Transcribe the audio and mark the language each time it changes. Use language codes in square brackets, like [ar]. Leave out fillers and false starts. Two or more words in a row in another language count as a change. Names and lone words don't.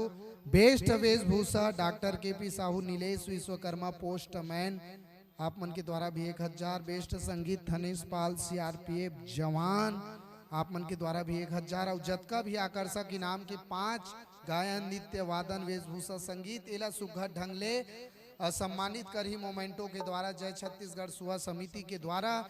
[hne] बेस्ट वेशभूषा डॉक्टर केपी साहू नीलेश विश्वकर्मा पोस्टमैन आप मन के द्वारा भी 1000। बेस्ट संगीत धनेश पाल सीआरपीएफ जवान आप मन के द्वारा भी 1000। और जतका भी आकर्षक इनाम के 5 गायन नृत्य वादन वेशभूषा संगीत एला सुघर ढंग ले सम्मानित करही मोमेंटो के द्वारा जय छत्तीसगढ़ सुहा समिति के द्वारा।